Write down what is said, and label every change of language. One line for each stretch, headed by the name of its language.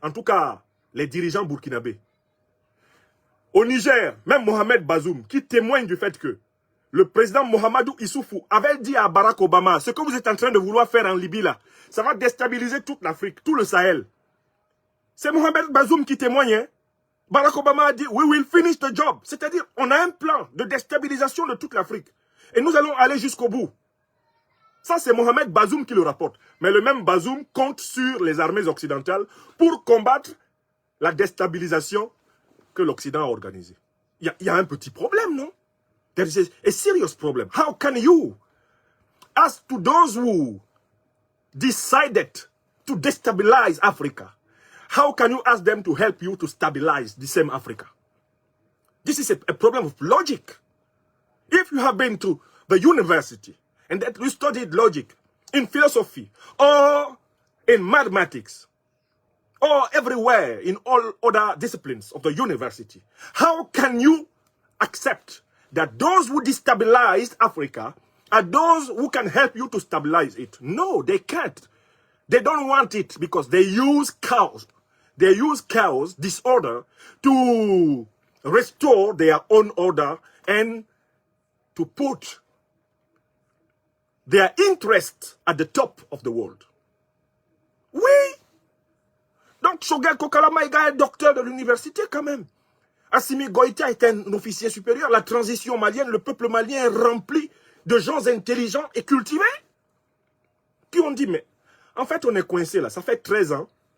French: En tout cas, les dirigeants burkinabés. Au Niger, même Mohamed Bazoum, qui témoigne du fait que le président Mohamedou Issoufou avait dit à Barack Obama, ce que vous êtes en train de vouloir faire en Libye là, ça va déstabiliser toute l'Afrique, tout le Sahel. C'est Mohamed Bazoum qui témoigne. Hein? Barack Obama a dit,
English: we will finish the job.
French: C'est-à-dire, on a un plan de déstabilisation de toute l'Afrique. Et nous allons aller jusqu'au bout. Ça, c'est Mohamed Bazoum qui le rapporte. Mais le même Bazoum compte sur les armées occidentales pour combattre la déstabilisation que l'Occident a organisée. Il y a un petit problème, non?
English: There is a serious problem. How can you, as to those who decided to destabilize Africa, how can you ask them to help you to stabilize the same Africa? This is a problem of logic. If you have been to the university and that you studied logic in philosophy or in mathematics or everywhere in all other disciplines of the university, how can you accept that those who destabilized Africa are those who can help you to stabilize it? No, they can't. They don't want it because they use chaos. They use chaos, disorder, to restore their own order and to put their interests at the top of the world.
French: Oui. Donc, Choguel Kokala Maïga est docteur de l'université quand même. Assimi Goïta est un officier supérieur. La transition malienne, le peuple malien est rempli de gens intelligents et cultivés qui ont dit, mais en fait, on est coincé là. Ça fait 13 ans.